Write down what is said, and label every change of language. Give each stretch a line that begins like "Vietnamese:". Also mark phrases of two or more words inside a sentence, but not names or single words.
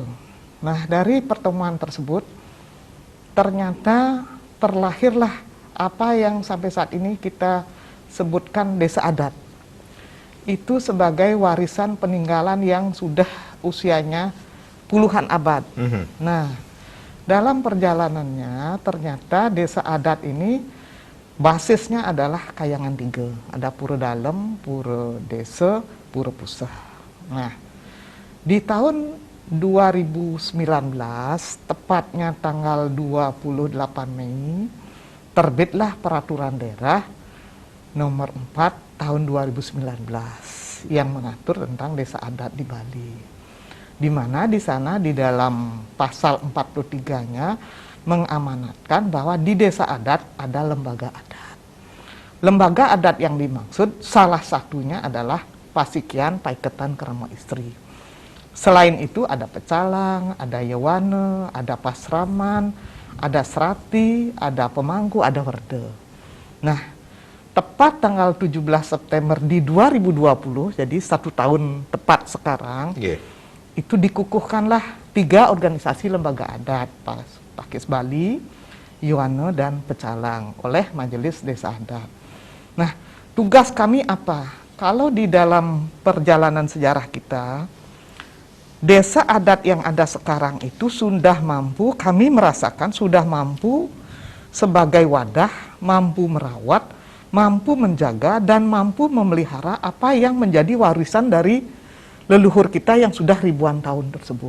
Indonesian: Nah, dari pertemuan tersebut ternyata terlahirlah apa yang sampai saat ini kita sebutkan desa adat. Itu sebagai warisan peninggalan yang sudah usianya puluhan abad. Nah, dalam perjalanannya ternyata desa adat ini basisnya adalah Kayangan Tiga. Ada Pura Dalem, Pura Desa, Pura Pusah. Nah, di tahun 2019, tepatnya tanggal 28 Mei, terbitlah peraturan daerah nomor 4 tahun 2019 yang mengatur tentang desa adat di Bali. Di mana di sana di dalam pasal 43-nya mengamanatkan bahwa di desa adat ada lembaga adat. lembaga adat yang dimaksud salah satunya adalah Pasikyan Paiketan Krama Istri. Selain itu ada pecalang, ada yewane, ada pasraman, ada serati, ada pemangku, ada werde. Nah, tepat tanggal 17 September di 2020, jadi 1 tahun tepat sekarang, itu dikukuhkanlah 3 organisasi lembaga adat, Pakis Bali, Yewane, dan Pecalang oleh Majelis Desa Adat. Nah, tugas kami apa? Kalau di dalam perjalanan sejarah kita, desa adat yang ada sekarang itu sudah mampu, kami merasakan sudah mampu sebagai wadah, mampu merawat, mampu menjaga, dan mampu memelihara apa yang menjadi warisan dari leluhur kita yang sudah ribuan tahun tersebut.